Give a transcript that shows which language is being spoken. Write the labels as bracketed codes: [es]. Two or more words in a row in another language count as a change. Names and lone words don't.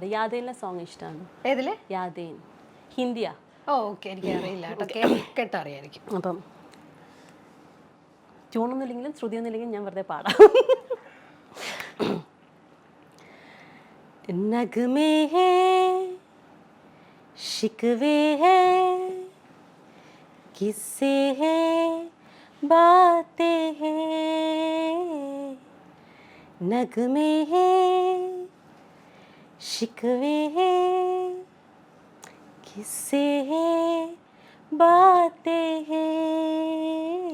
[ml] യാദേനിലെ സോങ് ഇഷ്ടമാണ്. ഏതിലെ? യാദേൻ. ഹിന്ദിയാ. ഓക്കെ, എനിക്ക് അറിയില്ല കേട്ടറിയായിരിക്കും. അപ്പം ട്യൂണൊന്നുമില്ലെങ്കിലും ശ്രുതിയൊന്നുമില്ലെങ്കിലും ഞാൻ വെറുതെ പാടാം. [hi] नग्मे है शिकवे है किस्से है बातें हैं नगमे है शिकवे है किस्से है बातें हैं